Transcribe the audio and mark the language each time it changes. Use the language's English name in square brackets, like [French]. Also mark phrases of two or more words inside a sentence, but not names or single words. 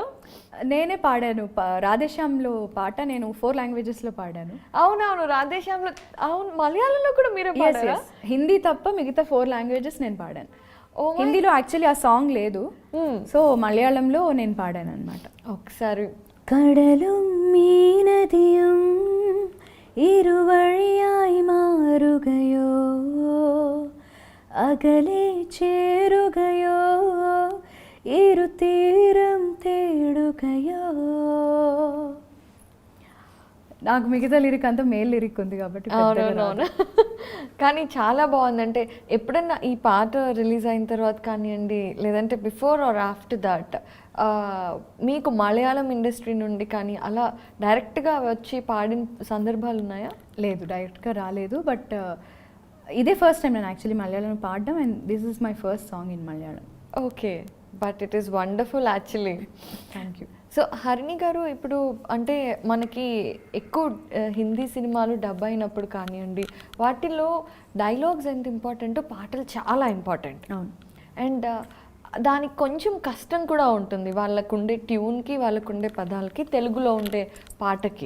[Telugu] నేనే పాడాను రాధేశ్యామ్లో పాట, నేను 4 లాంగ్వేజెస్లో పాడాను. అవునవును, రాధేశ్యామ్లో. అవును, మలయాళంలో కూడా మీరే పాడారా? హిందీ తప్ప మిగతా 4 లాంగ్వేజెస్ నేను పాడాను. హిందీలో యాక్చువల్లీ ఆ సాంగ్ లేదు, సో మలయాళంలో నేను పాడాను అనమాట. ఒకసారి [Malayalam] കടലും മീനദിയും ഇരുവഴിയായി മാറുകയോ, അകലെ ചേരുകയോ, ഇരുതീരം తేడుగయో. [Telugu] నాకు మిగతా లిరిక్ అంతా [English] male lyric [Telugu] ఉంది కాబట్టి. అవునవును, కానీ చాలా బాగుంది. అంటే ఎప్పుడన్నా ఈ పాట రిలీజ్ అయిన తర్వాత కానివ్వండి, లేదంటే [English] before or after that [Telugu] మీకు మలయాళం ఇండస్ట్రీ నుండి కానీ అలా డైరెక్ట్గా వచ్చి పాడిన సందర్భాలు ఉన్నాయా? లేదు, డైరెక్ట్గా రాలేదు. బట్ ఇదే [English] first time [Telugu] నేను యాక్చువల్లీ మలయాళం పాడడం, [English] and this is my first song in Malayalam. [Telugu] ఓకే, [English] But it is wonderful actually. Thank you. [Telugu] సో హరిణి గారు, ఇప్పుడు అంటే మనకి ఎక్కువ హిందీ సినిమాలు డబ్ అయినప్పుడు కానివ్వండి, వాటిల్లో డైలాగ్స్ ఎంత ఇంపార్టెంటో పాటలు చాలా ఇంపార్టెంట్. అవును. అండ్ దానికి కొంచెం కష్టం కూడా ఉంటుంది, వాళ్ళకుండే ట్యూన్కి, వాళ్ళకుండే పదాలకి, తెలుగులో ఉండే పాటకి.